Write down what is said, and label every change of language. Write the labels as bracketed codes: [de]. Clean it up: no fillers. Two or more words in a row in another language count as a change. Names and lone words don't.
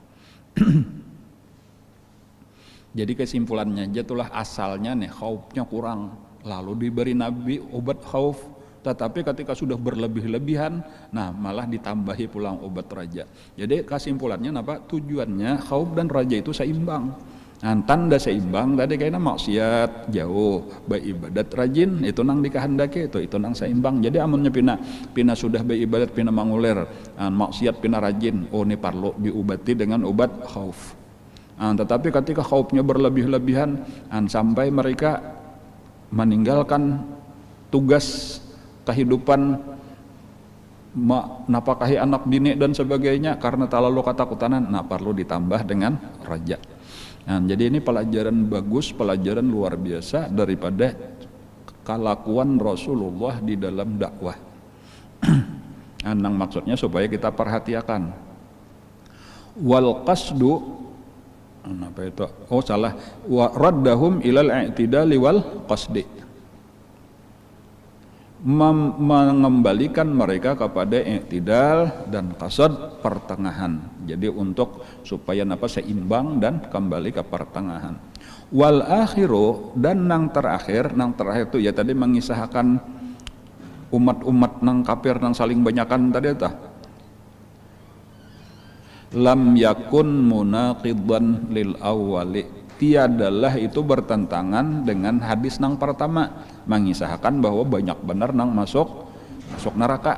[id] Jadi kesimpulannya aja itulah asalnya nih, khaufnya kurang, lalu diberi Nabi obat khauf, tetapi ketika sudah berlebih-lebihan, malah ditambahi pulang obat raja. Jadi kesimpulannya apa? Tujuannya khauf dan raja itu seimbang. Tanda seimbang tadi kayaknya maksiat jauh, beribadat rajin, itu nang dikehendaki, itu nang seimbang. [bjn] Jadi amunnya pina sudah beribadat, pina manguler, maksiat pina rajin, [id] ini perlu diobati dengan obat khauf. Tetapi ketika khaufnya berlebih-lebihan, sampai mereka meninggalkan tugas kehidupan, napakahi anak bini dan sebagainya karena terlalu ketakutan, perlu ditambah dengan raja. Nah, jadi ini pelajaran bagus, pelajaran luar biasa daripada kelakuan Rasulullah di dalam dakwah. Anang maksudnya supaya kita perhatikan. [ar] والقصد, [id] apa itu? Oh salah. [ar] وردهم إلى الاعتدال والقصد. [id] Mengembalikan mereka kepada i'tidal dan qasad, pertengahan. Jadi untuk supaya seimbang dan kembali ke pertengahan. [ar] والآخر, [id] dan nang terakhir itu ya tadi mengisahkan umat-umat nang kafir nang saling banyakan tadi tah. [ar] لم يكن مناقضا للأول, [id] tiadalah itu bertentangan dengan hadis nang pertama, mengisahkan bahwa banyak benar nang masuk neraka.